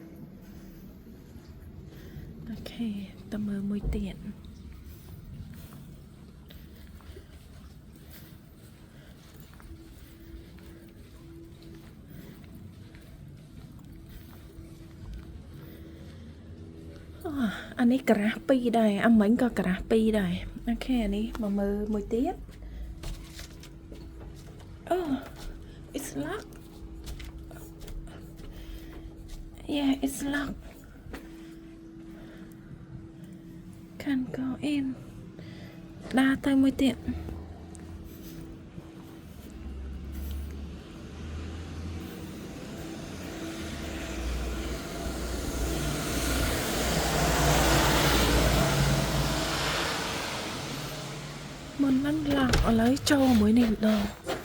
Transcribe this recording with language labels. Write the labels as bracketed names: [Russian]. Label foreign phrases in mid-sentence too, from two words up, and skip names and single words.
[Khmer] អូខេទៅមើលមួយទៀតអានេះការ៉ាស់2ដែរអាមិញក៏ការ៉ាស់2ដែរអូខេអានេះមកមើលមួយទៀត [English] អូ it's locked yeah it's locked can't go in [Khmer] ដើរទៅមួយទៀត មុនហ្នឹងឡក់ឥឡូវចូលមួយនេះម្ដង